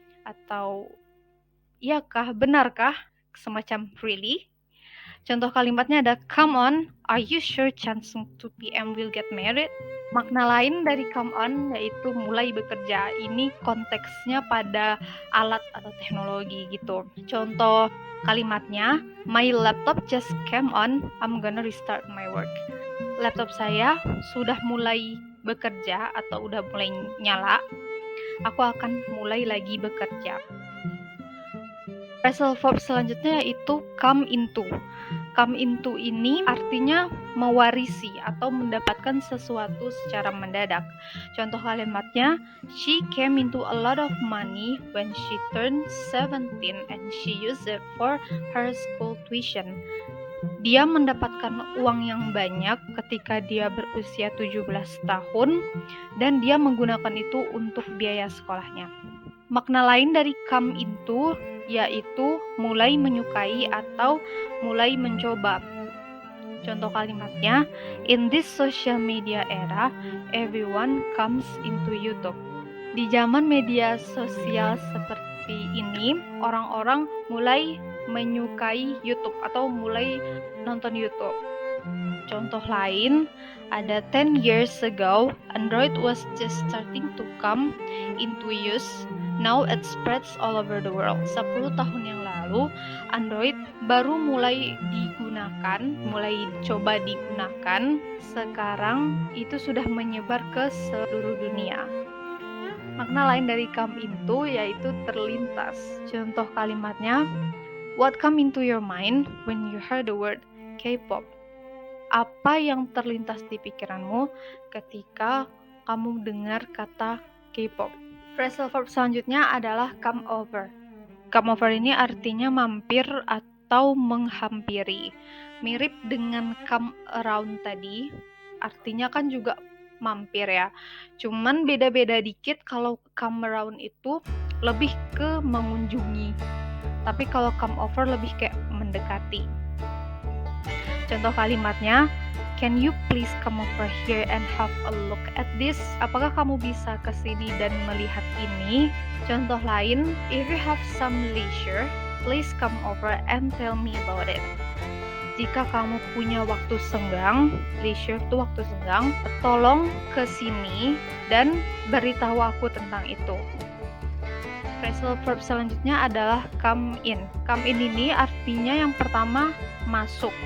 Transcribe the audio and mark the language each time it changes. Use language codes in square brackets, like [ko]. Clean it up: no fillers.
[id] Atau, iyakah, benarkah? Semacam really. Contoh kalimatnya ada, [en] come on, are you sure Chansung 2 PM will get married? [id] Makna lain dari come on yaitu mulai bekerja. Ini konteksnya pada alat atau teknologi gitu. Contoh kalimatnya, [en] my laptop just came on, I'm gonna restart my work. [id] Laptop saya sudah mulai bekerja atau udah mulai nyala, aku akan mulai lagi bekerja. Phrasal verb selanjutnya yaitu come into. Come into ini artinya mewarisi atau mendapatkan sesuatu secara mendadak. Contoh kalimatnya, [en] she came into a lot of money when she turned 17 and she used it for her school tuition. [id] Dia mendapatkan uang yang banyak ketika dia berusia 17 tahun dan dia menggunakan itu untuk biaya sekolahnya. Makna lain dari come into yaitu mulai menyukai atau mulai mencoba. Contoh kalimatnya, [en] in this social media era, everyone comes into YouTube. [id] Di zaman media sosial seperti ini, orang-orang mulai menyukai YouTube atau mulai nonton YouTube. Contoh lain, ada [en] 10 years ago, Android was just starting to come into use. Now it spreads all over the world. [id] 10 tahun yang lalu, Android baru mulai digunakan, mulai coba digunakan. Sekarang itu sudah menyebar ke seluruh dunia. Makna lain dari come into yaitu terlintas. Contoh kalimatnya, [en] what come into your mind when you heard the word K-pop? [id] Apa yang terlintas di pikiranmu ketika kamu dengar kata K-pop? Phrasal verb selanjutnya adalah come over. Come over ini artinya mampir atau menghampiri. Mirip dengan come around tadi, artinya kan juga mampir ya. Cuman beda-beda dikit, kalau come around itu lebih ke mengunjungi. Tapi kalau come over lebih kayak mendekati. Contoh kalimatnya, [en] can you please come over here and have a look at this? [id] Apakah kamu bisa kesini dan melihat ini? Contoh lain, [en] if you have some leisure, please come over and tell me about it. [id] Jika kamu punya waktu senggang, leisure itu waktu senggang, tolong kesini dan beritahu aku tentang itu. Phrasal verb selanjutnya adalah come in. Come in ini artinya yang pertama masuk.